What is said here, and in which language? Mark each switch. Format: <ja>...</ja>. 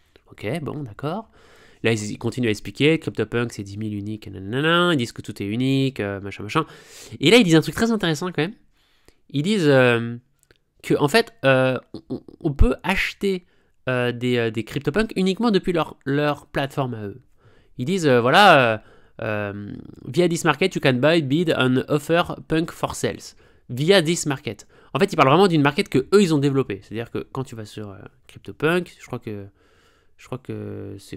<fr>Ok, bon, d'accord. Là, ils continuent à expliquer, CryptoPunk, c'est 10 000 uniques, nanana, ils disent que tout est unique, machin. Et là, ils disent un truc très intéressant, quand même. Ils disent que, en fait, on peut acheter des CryptoPunks uniquement depuis leur plateforme à eux. Ils disent,</fr> <en>via this market, you can buy, bid, and offer punk for sales. Via this market.</en> <fr>En fait, ils parlent vraiment d'une market que eux, ils ont développée. C'est-à-dire que quand tu vas sur CryptoPunk, je crois que c'est...</fr>